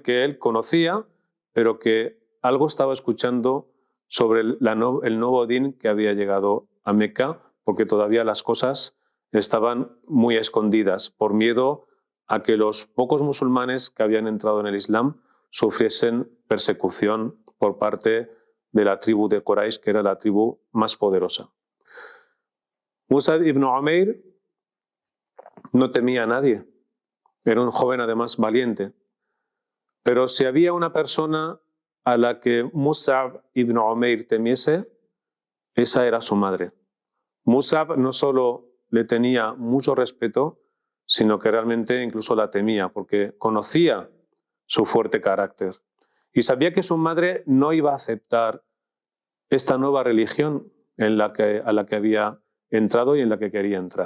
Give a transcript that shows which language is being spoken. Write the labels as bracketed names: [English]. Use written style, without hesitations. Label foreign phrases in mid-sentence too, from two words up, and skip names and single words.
[Spanish] que él conocía, pero que algo estaba escuchando sobre el nuevo din que había llegado a Meca, porque todavía las cosas estaban muy escondidas, por miedo a que los pocos musulmanes que habían entrado en el Islam sufriesen persecución por parte de la tribu de Quraysh, que era la tribu más poderosa. Mus'ab ibn Umair no temía a nadie, era un joven además valiente, pero si había una persona a la que Mus'ab ibn Umair temiese, esa era su madre. Mus'ab no solo le tenía mucho respeto, sino que realmente incluso la temía, porque conocía su fuerte carácter y sabía que su madre no iba a aceptar esta nueva religión a la que había entrado y en la que quería entrar.